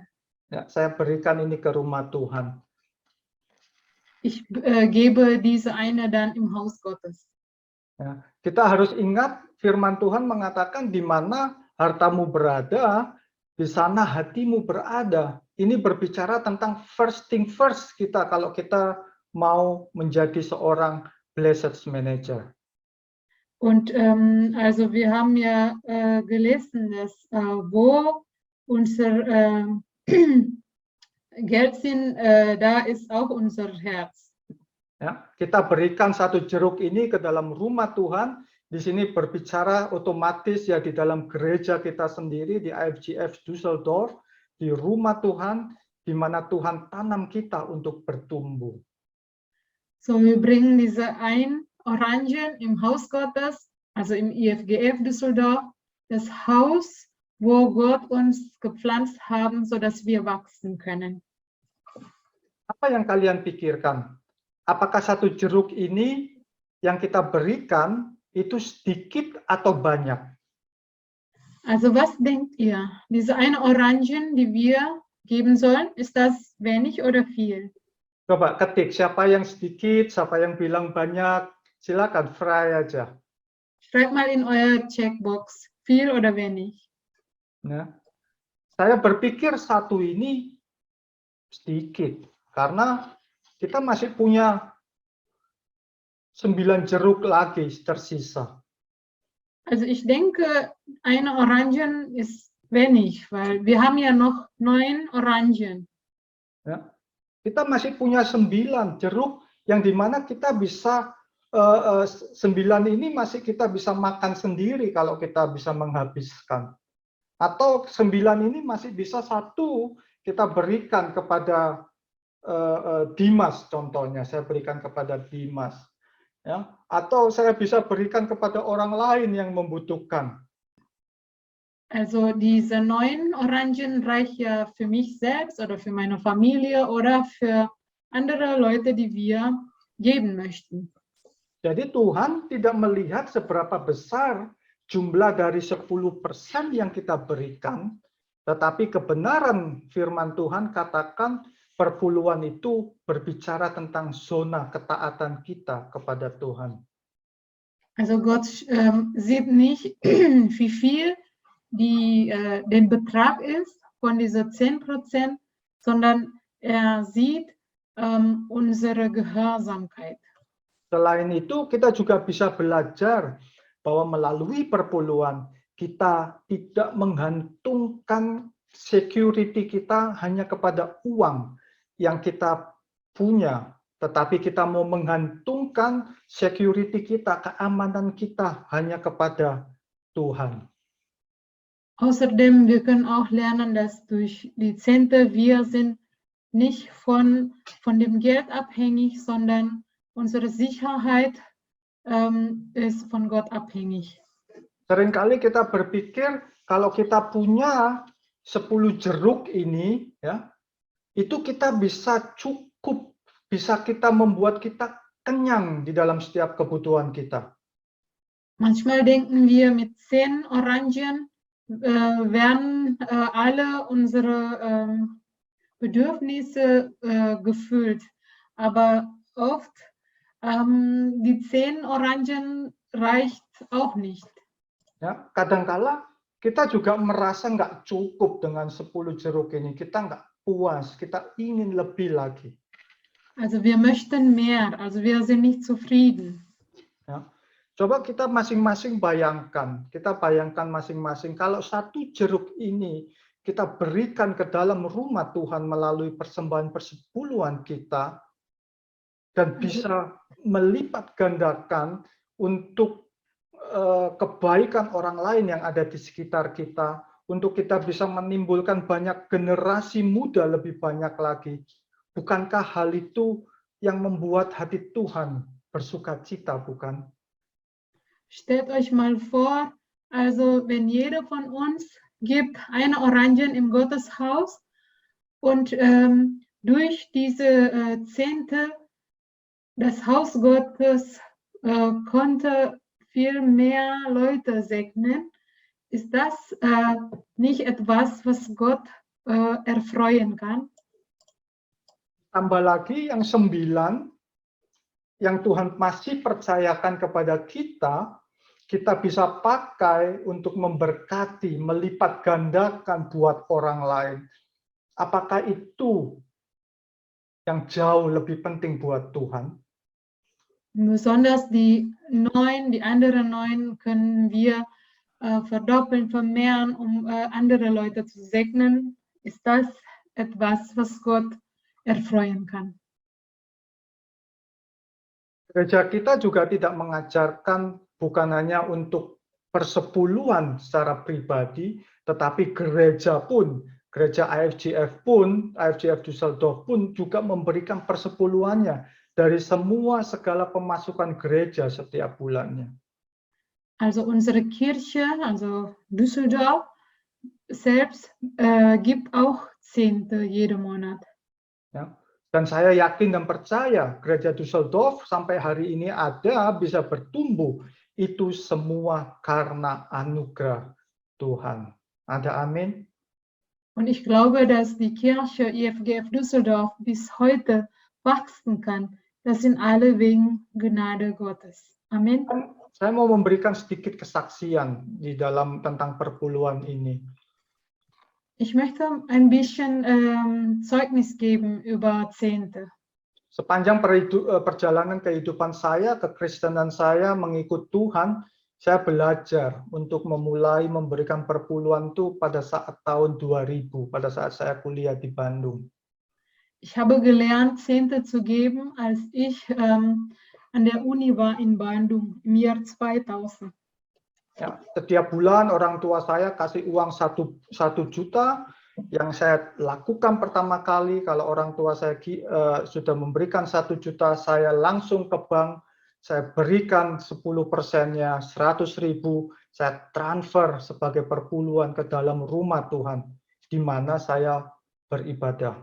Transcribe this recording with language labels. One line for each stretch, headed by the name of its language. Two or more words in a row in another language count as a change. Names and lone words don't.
Indonesian: Ya, saya berikan ini ke rumah Tuhan.
German: Ich gebe diese eine dann im Haus Gottes.
Indonesian: Ya, kita harus ingat firman Tuhan mengatakan di mana hartamu berada, di sana hatimu berada. Ini berbicara tentang
English: first thing first
Indonesian: kita kalau kita mau menjadi seorang
English: blessed manager.
German: Und also wir haben ja gelesen, dass wo unser Geld sind, da ist auch unser Herz.
Indonesian: Ya, kita berikan satu jeruk ini ke dalam rumah Tuhan. Di sini berbicara otomatis ya di dalam gereja kita sendiri di IFGF Düsseldorf, di rumah Tuhan, di mana Tuhan tanam kita untuk bertumbuh.
German: So wir bringen diese ein Orangen im Haus Gottes, also im IFGF Düsseldorf, das Haus, wo Gott uns gepflanzt haben, sodass wir wachsen können.
Indonesian: Apa yang kalian pikirkan? Apakah satu jeruk ini yang kita berikan itu sedikit atau banyak?
German: Also was denkt ihr? Diese eine Orangen, die wir geben sollen, ist das wenig oder viel?
Indonesian: Coba ketik siapa yang sedikit, siapa yang bilang banyak. Silakan frei aja.
German: Schreibt mal in euer Checkbox, viel oder wenig.
Indonesian: Ya. Saya berpikir satu ini sedikit karena kita masih punya 9 jeruk lagi tersisa.
German: Also ich denke, eine Orangen ist wenig, weil wir haben ja noch 9 Orangen.
Indonesian: Ya. Kita masih punya 9 jeruk yang dimana kita bisa 9 ini masih kita bisa makan sendiri kalau kita bisa menghabiskan. Atau 9 ini masih bisa 1 kita berikan kepada Dimas contohnya. Saya berikan kepada Dimas. ya, atau saya bisa berikan kepada orang lain yang membutuhkan.
German: Also diese 9 Orangen reichen ja für mich selbst oder für meine Familie oder für andere Leute, die wir geben möchten.
Indonesian: Jadi Tuhan tidak melihat seberapa besar jumlah dari 10% yang kita berikan, tetapi kebenaran firman Tuhan katakan perpuluhan itu berbicara tentang zona ketaatan kita kepada Tuhan.
German: Also Gott sieht nicht, wie viel den Betrag ist von dieser 10%, sondern er sieht unsere Gehorsamkeit.
Indonesian: Selain itu, kita juga bisa belajar bahwa melalui perpuluhan, kita tidak menggantungkan security kita hanya kepada uang yang kita punya, tetapi kita mau menggantungkan security kita, keamanan kita hanya kepada Tuhan.
German: Außerdem, wir können auch lernen, dass durch die Zehnte wir sind nicht von dem Geld abhängig, sondern unsere Sicherheit ist von Gott abhängig.
Indonesian: Seringkali kita berpikir kalau kita punya 10 jeruk ini, ya, itu kita bisa cukup, bisa kita membuat kita kenyang di dalam setiap kebutuhan kita.
German: Manchmal denken wir, mit 10 Orangen werden alle unsere Bedürfnisse gefüllt. Aber oft die 10 Orangen reicht auch nicht.
Indonesian: Ya, kadangkala kita juga merasa nggak cukup dengan 10 jeruk ini. Kita nggak puas, kita ingin lebih lagi.
German: Also wir möchten mehr, also wir sind nicht zufrieden.
Indonesian: Ya. Coba kita masing-masing bayangkan, masing-masing kalau 1 jeruk ini kita berikan ke dalam rumah Tuhan melalui persembahan persepuluhan kita dan bisa melipat gandakan untuk kebaikan orang lain yang ada di sekitar kita, untuk kita bisa menimbulkan banyak generasi muda lebih banyak lagi. Bukankah hal itu yang membuat hati Tuhan bersukacita, bukan?
German: Stellt euch mal vor, also wenn jeder von uns gibt eine Orange im Gotteshaus und durch diese Zehnte das Haus Gottes konnte viel mehr Leute segnen, ist das nicht etwas, was Gott erfreuen kann?
Indonesian: Tambah lagi yang 9 yang Tuhan masih percayakan kepada kita, kita bisa pakai untuk memberkati, melipat gandakan buat orang lain. Apakah itu yang jauh lebih penting buat Tuhan?
German: Besonders die anderen 9 können wir verdoppeln, vermehren, um andere Leute zu segnen. Ist das etwas, was Gott erfreuen kann?
Indonesian: Gereja kita juga tidak mengajarkan bukan hanya untuk persepuluhan secara pribadi, tetapi gereja pun, gereja IFGF pun, IFGF Düsseldorf pun juga memberikan persepuluhannya dari semua segala pemasukan gereja setiap bulannya.
German: Also unsere Kirche, also Düsseldorf selbst gibt auch Zehnte jeden Monat.
Indonesian: Ya. Dan saya yakin dan percaya gereja Düsseldorf sampai hari ini ada, bisa bertumbuh, itu semua karena anugerah Tuhan. Ada amin?
German: Und ich glaube, dass die Kirche IFGF Düsseldorf bis heute wachsen kann. Das sind alle wegen Gnade Gottes. Amen.
Indonesian: Saya mau memberikan sedikit kesaksian di dalam tentang perpuluhan ini.
German: Ich möchte ein bisschen Zeugnis geben über Zehnte.
Indonesian: Sepanjang perjalanan kehidupan saya, kekristenan saya mengikut Tuhan, saya belajar untuk memulai memberikan perpuluhan itu pada saat tahun 2000, pada saat saya kuliah di Bandung.
German: Ich habe gelernt, Zehnte zu geben, als ich an der Uni war in Bandung im Jahr 2000.
Indonesian: Ya, setiap bulan orang tua saya kasih uang 1 juta. Yang saya lakukan pertama kali, kalau orang tua saya sudah memberikan 1 juta, saya langsung ke bank, saya berikan 10%-nya, 100.000, saya transfer sebagai perpuluhan ke dalam rumah Tuhan, di mana saya beribadah.